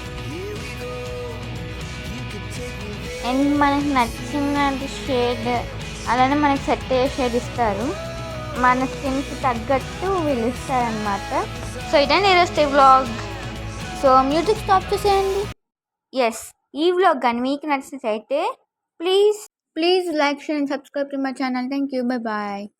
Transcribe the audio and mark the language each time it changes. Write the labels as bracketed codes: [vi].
[en] Here we go, you can take me there. [te] And మనకు నచ్చిన shade, అలానే మనకి సెట్ అయ్యే షేడ్ ఇస్తారు. మన స్కిన్కి తగ్గట్టు వీళ్ళు ఇస్తారనమాట. సో ఇదండి ఈరోజు వ్లాగ్. సో మ్యూజిక్ స్టాప్ చేసేయండి. [en] yes, [te] ఈ వ్లాగ్ కానీ మీకు నచ్చినట్లయితే [en] Please like, share and subscribe to my channel. Thank you. Bye bye.